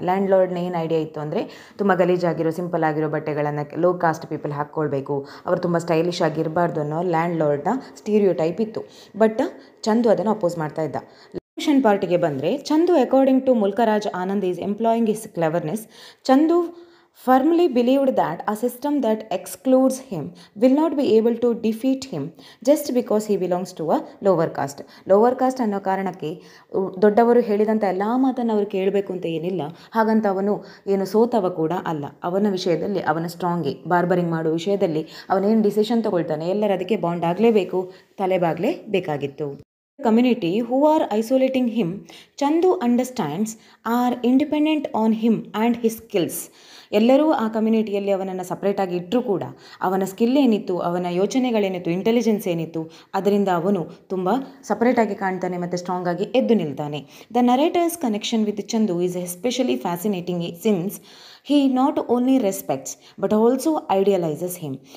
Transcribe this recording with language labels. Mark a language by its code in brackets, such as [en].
[kn] Land ಲಾರ್ಡ್ನ ಏನು idea ಇತ್ತು ಅಂದರೆ ತುಂಬ ಗಲೀಜಾಗಿರೋ ಸಿಂಪಲ್ ಆಗಿರೋ ಬಟ್ಟೆಗಳನ್ನು ಲೋ ಕಾಸ್ಟ್ ಪೀಪಲ್ ಹಾಕ್ಕೊಳ್ಬೇಕು, ಅವರು ತುಂಬ ಸ್ಟೈಲಿಶ್ ಆಗಿರಬಾರ್ದು ಅನ್ನೋ ಲ್ಯಾಂಡ್ ಲಾರ್ಡ್ನ ಸ್ಟೀರಿಯೋ ಟೈಪ್ ಇತ್ತು. [en] but Chandu [kn] ಅದನ್ನು ಅಪೋಸ್ ಮಾಡ್ತಾ ಇದ್ದ. ಲೆಕ್ಷನ್ ಪಾರ್ಟಿಗೆ ಬಂದರೆ [en] Chandu according to Mulk Raj Anand is employing his cleverness. Chandu firmly believed that a system that excludes him will not be able to defeat him just because he belongs to a lower caste. [kn] Lower cost ಅನ್ನೋ ಕಾರಣಕ್ಕೆ ದೊಡ್ಡವರು ಹೇಳಿದಂಥ ಎಲ್ಲ ಮಾತನ್ನು ಅವರು ಕೇಳಬೇಕು ಅಂತ ಏನಿಲ್ಲ. ಹಾಗಂತ ಅವನು ಏನು ಸೋತವ ಕೂಡ ಅಲ್ಲ. ಅವನ ವಿಷಯದಲ್ಲಿ ಅವನ ಸ್ಟ್ರಾಂಗಿ. ಬಾರ್ಬರಿಂಗ್ ಮಾಡೋ ವಿಷಯದಲ್ಲಿ ಅವನೇನು ಡಿಸಿಷನ್ ತಗೊಳ್ತಾನೆ ಎಲ್ಲರೂ ಅದಕ್ಕೆ ಬಾಂಡ್ ಆಗಲೇಬೇಕು, ತಲೆಬಾಗಲೇ ಬೇಕಾಗಿತ್ತು. [en] Community who are isolating him, Chandu understands, are independent on him and his skills. [kn] ಎಲ್ಲರೂ ಆ ಕಮ್ಯುನಿಟಿಯಲ್ಲಿ ಅವನನ್ನು ಸಪ್ರೇಟಾಗಿ ಇಟ್ಟರೂ ಕೂಡ ಅವನ ಸ್ಕಿಲ್ ಏನಿತ್ತು, ಅವನ ಯೋಚನೆಗಳೇನಿತ್ತು, ಇಂಟೆಲಿಜೆನ್ಸ್ ಏನಿತ್ತು, ಅದರಿಂದ ಅವನು ತುಂಬ ಸಪ್ರೇಟಾಗಿ ಕಾಣ್ತಾನೆ ಮತ್ತು ಸ್ಟ್ರಾಂಗ್ ಆಗಿ ಎದ್ದು ನಿಲ್ತಾನೆ. [en] The narrator's connection with Chandu is especially fascinating since he not only respects but also idealises him.